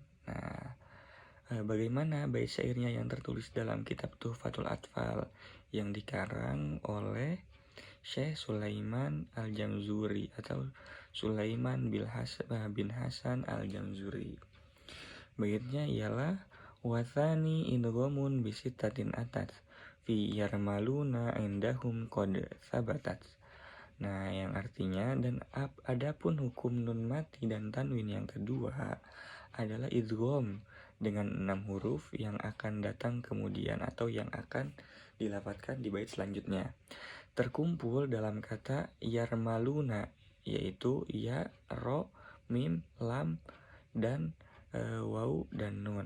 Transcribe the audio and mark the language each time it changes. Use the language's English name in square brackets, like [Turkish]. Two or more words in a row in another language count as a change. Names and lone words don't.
[Indonesian] Nah, bagaimana bait syairnya yang tertulis dalam kitab Tuhfatul Atfal yang dikarang oleh Syekh Sulaiman Al-Jamzuri atau Sulaiman bin Hasan Al-Jamzuri. Baitnya ialah [Arabic] والثاني إدغام بستة أتت في يرملون عندهم قد ثبتت. [Indonesian] Nah, yang artinya dan adapun hukum nun mati dan tanwin yang kedua adalah idgham dengan 6 huruf yang akan datang kemudian atau yang akan dilafadzkan di bait selanjutnya, terkumpul dalam kata yarmaluna, yaitu ya, ro, mim, lam, dan waw dan nun.